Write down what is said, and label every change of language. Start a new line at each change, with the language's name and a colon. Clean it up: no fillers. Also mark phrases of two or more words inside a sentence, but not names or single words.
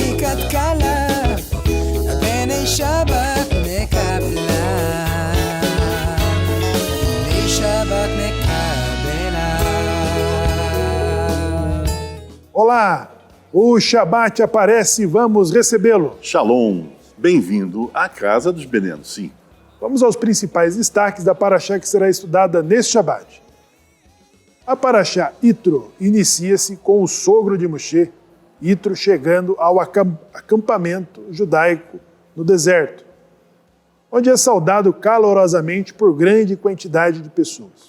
Portuguese: كلا بين شبك مكبلا شبك مكبلا. Olá, o Shabat aparece e vamos recebê-lo. Shalom, bem-vindo à Casa dos Benenos, sim. Vamos aos principais destaques da Parashá que será estudada neste Shabat. A Parashá Yitro inicia-se com o sogro de Moshe, Yitro, chegando ao acampamento judaico no deserto, onde é saudado calorosamente por grande quantidade de pessoas.